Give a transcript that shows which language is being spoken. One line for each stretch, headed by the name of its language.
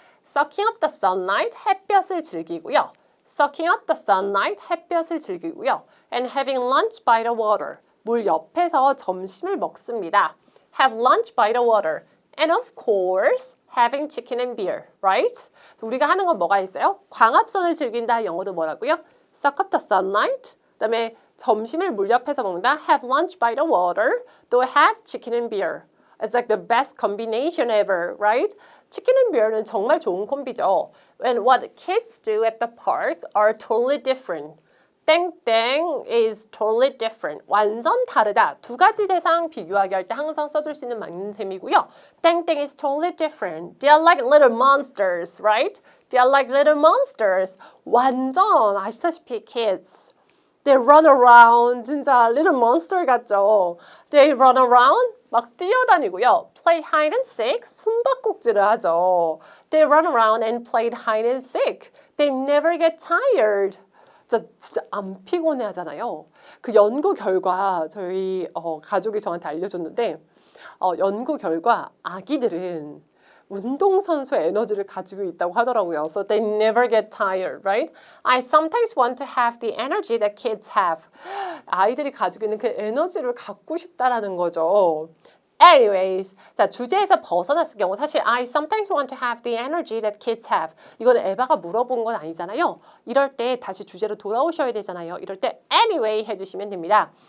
English: Sucking up the sunlight,
Korean: 햇볕을 즐기고요.
English: Sucking up the sunlight, 햇볕을 즐기고요. And having lunch by the water.
Korean: 물 옆에서 점심을 먹습니다.
English: Have lunch by the water. And of course, having chicken and beer, right?
Korean: 우리가 하는 건 뭐가 있어요? 광합선을 즐긴다. 영어도 뭐라고요?
English: Suck up the sunlight.
Korean: 그다음에 점심을 물 옆에서 먹는다.
English: Have lunch by the water. 또 have chicken and beer. It's like the best combination ever, right? Chicken and beer
Korean: 는 정말 좋은 콤비죠.
English: And what kids do at the park are totally different. 땡땡 is totally different.
Korean: 완전 다르다. 두 가지 대상 비교하기 할 때 항상 써줄 수 있는 만능템이고요.
English: 땡땡 is totally different. They are like little monsters, right? They are like little monsters.
Korean: 완전 아시다시피
English: kids. They run around.
Korean: 진짜
English: little monster
Korean: 같죠?
English: They run around.
Korean: 막 뛰어다니고요.
English: Play hide and seek.
Korean: 숨바꼭질을 하죠.
English: They run around and played hide and seek. They never get tired.
Korean: 진짜 안 피곤해 하잖아요. 그 연구 결과 저희 가족이 저한테 알려줬는데 연구 결과 아기들은 운동선수의 에너지를 가지고 있다고 하더라고요.
English: So they never get tired, right? I sometimes want to have the energy that kids have.
Korean: 아이들이 가지고 있는 그 에너지를 갖고 싶다라는 거죠.
English: Anyways,
Korean: 자 주제에서 벗어났을 경우 사실
English: I sometimes want to have the energy that kids have.
Korean: 이거는 에바가 물어본 건 아니잖아요. 이럴 때 다시 주제로 돌아오셔야 되잖아요. 이럴 때
English: anyway
Korean: 해주시면 됩니다.